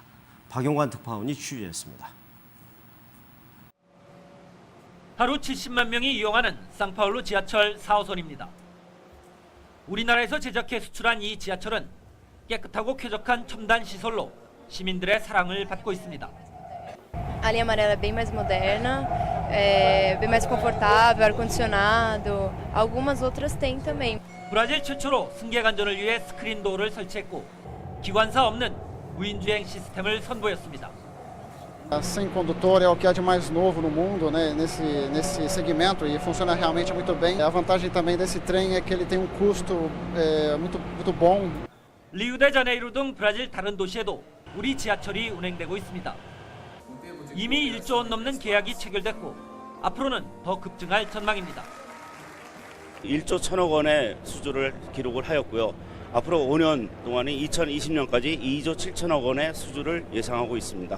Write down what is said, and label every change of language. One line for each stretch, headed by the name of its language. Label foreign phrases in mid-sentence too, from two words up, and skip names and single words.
Korean: 박용관 특파원이 취재했습니다. 하루 70만 명이 이용하는 상파울루 지하철 4호선입니다. 우리나라에서 제작해 수출한 이 지하철은 깨끗하고 쾌적한 첨단 시설로 시민들의 사랑을 받고 있습니다.
Portuguese: A linha amarela é bem mais moderna, bem mais confortável, ar-condicionado. Algumas outras têm também.
Korean: 브라질 최초로 승객 안전을 위해 스크린 도어를 설치했고 기관사 없는 무인주행 시스템을 선보였습니다.
Portuguese: Sem condutor é o que há de mais novo no mundo, né, nesse segmento e funciona realmente muito bem. A vantagem também desse trem é que ele tem um custo muito bom.
Korean: 리우데자네이루 등 브라질 다른 도시에도 우리 지하철이 운행되고 있습니다. 이미 1조 원 넘는 계약이 체결됐고 앞으로는 더 급증할 전망입니다. 1조 1천억 원의 수주를 기록을 하였고요. 앞으로 5년 동안이 2020년까지 2조 7천억 원의 수주를 예상하고 있습니다.